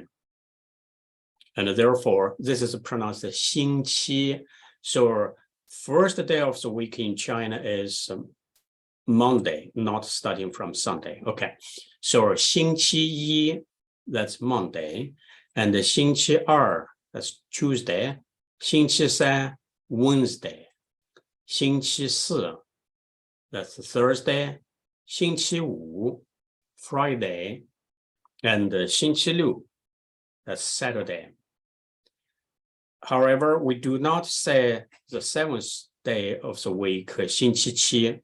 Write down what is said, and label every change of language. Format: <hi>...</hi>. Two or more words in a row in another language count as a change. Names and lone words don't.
<en>And therefore, this is pronounced 星期. So first day of the week in China is Monday, not starting from Sunday. Okay, so 星期一, that's Monday, and 星期二, that's Tuesday,</en> <zh>星期三, Wednesday, 星期四,</zh> <en>that's Thursday,</en> <zh>星期五,</zh> <en>Friday, and 星期六, that's Saturday. However, we do not say the 7th day of the week,</en> <zh>星期七.</zh>